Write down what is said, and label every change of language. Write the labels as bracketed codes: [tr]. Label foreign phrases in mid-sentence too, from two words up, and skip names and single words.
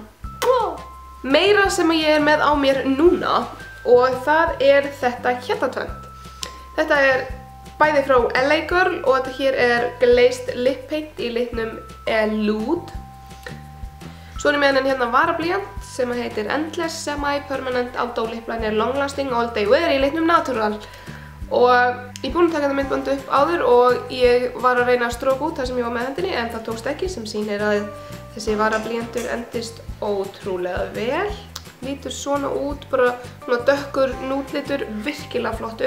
[is] Meira sem ég er með á mér núna og það er þetta hérna tvennt. Þetta er bæði frá LA Girl og þetta hér er Glazed Lip Paint í litnum Elude. Svo er ég með hennan hérna varablýant sem heitir Endless Semi-Permanent Auto Lip Liner Long Lasting All Day Wear í litnum Natural. Og ég er búin að taka þetta myndband upp áður og ég var að reyna að stróka út það sem ég var með hendinni en það tókst ekki, sem sýnir að þessi varablýantur endist ótrúlega vel. Lítur svona út, bara svona dökkur núdlitur, virkilega flottur.